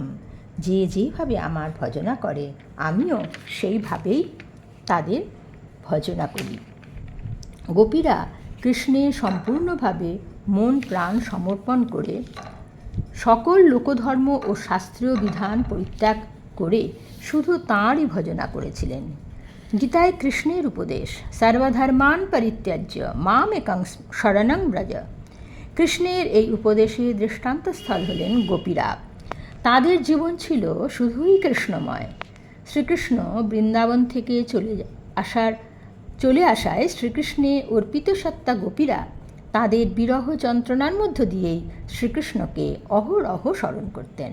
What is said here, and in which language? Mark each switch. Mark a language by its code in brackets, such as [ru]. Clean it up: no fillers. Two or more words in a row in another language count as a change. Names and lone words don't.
[bn] যে যেভাবে আমার ভজনা করে, আমিও সেইভাবেই তাদের ভজনা করি। গোপীরা কৃষ্ণের সম্পূর্ণভাবে মন প্রাণ সমর্পণ করে সকল লোকধর্ম ও শাস্ত্রীয় বিধান পরিত্যাগ করে শুধু তাঁরই ভজনা করেছিলেন। গীতায় কৃষ্ণের উপদেশ, [sa] সর্বধর্মান পরিত্যাজ্য মাম একং শরণং ব্রজ। [bn] কৃষ্ণের এই উপদেশের দৃষ্টান্তস্থল হলেন গোপীরা। তাদের জীবন ছিল শুধুই কৃষ্ণময়। শ্রীকৃষ্ণ বৃন্দাবন থেকে চলে আসায় শ্রীকৃষ্ণে অর্পিত সত্তা গোপীরা তাদের বিরহ যন্ত্রণার মধ্য দিয়েই শ্রীকৃষ্ণকে অহরহ স্মরণ করতেন।